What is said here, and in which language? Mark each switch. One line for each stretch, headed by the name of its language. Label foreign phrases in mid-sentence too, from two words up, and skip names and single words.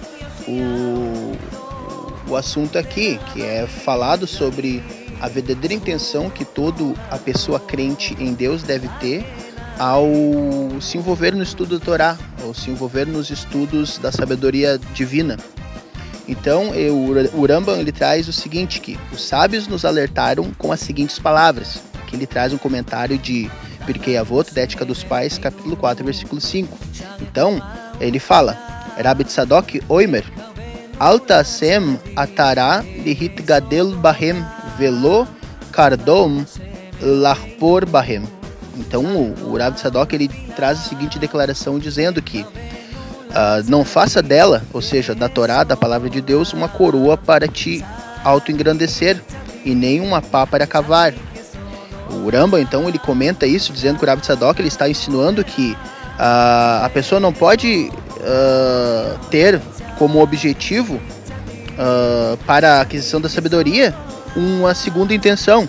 Portuguese: o assunto aqui, que é falado sobre a verdadeira intenção que toda a pessoa crente em Deus deve ter ao se envolver no estudo da Torá, ao se envolver nos estudos da sabedoria divina. Então, o Rambam ele traz o seguinte, que os sábios nos alertaram com as seguintes palavras. Aqui ele traz um comentário de Pirkei Avot, da Ética dos Pais, capítulo 4, versículo 5. Então, ele fala:
Hebrew: רבי צדוק אומר, אל תעשם עטרה להתגדל בהם ולא קרדום לחפור בהם.
Portuguese: Então, o Rabbi Tzadok ele traz a seguinte declaração dizendo que não faça dela, ou seja, da Torá, da palavra de Deus, uma coroa para te auto-engrandecer e nem uma pá para cavar. O Rambam, então, ele comenta isso, dizendo que o Rabbi Tzadok ele está insinuando que a pessoa não pode ter como objetivo para a aquisição da sabedoria uma segunda intenção.